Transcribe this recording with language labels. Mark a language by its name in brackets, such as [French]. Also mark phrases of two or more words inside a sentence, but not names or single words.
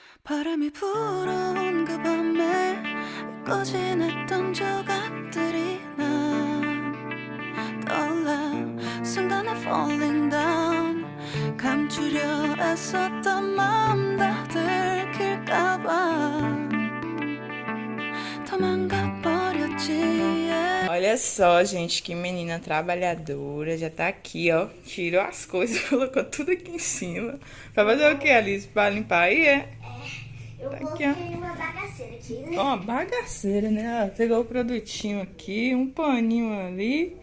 [Korean] 바람이 불어온 그 밤에 꺼진 했던 조각들이 난 떠올라 순간에 [English] falling down [Korean] 감추려 애썼던 마음 다 들킬까봐 도망가 버렸지 yeah. [Portuguese] Olha só, gente, que menina trabalhadora. Já tá aqui, ó. Tirou as coisas, colocou tudo aqui em cima. Pra fazer o que, Alice? Pra limpar aí, é? Eu Tá aqui, coloquei ó. uma bagaceira aqui, né? Ó, uma bagaceira, né? Ó, pegou o produtinho aqui, um paninho ali.